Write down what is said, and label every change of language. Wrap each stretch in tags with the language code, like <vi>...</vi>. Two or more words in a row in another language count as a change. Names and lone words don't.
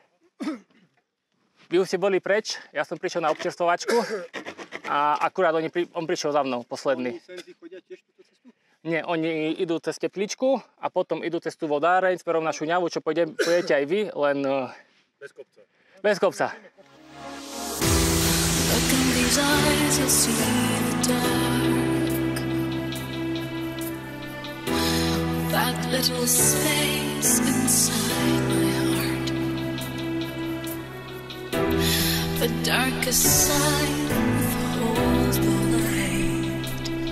<sk>Vy už ste boli preč, ja som prišiel na občerstvovačku a akurát on prišiel za mnou, posledný. Oni Senzy chodia tiež túto cestu? Nie, oni idú cez Tepličku a potom idú cez tú vodáreň smerom na Šuňavu, čo pôjdete aj vy, len Bez kopca. bez kopca.</sk> <en>Look in these eyes, you'll see the dark. That little space inside my heart. The darkest side withholds the light.</en>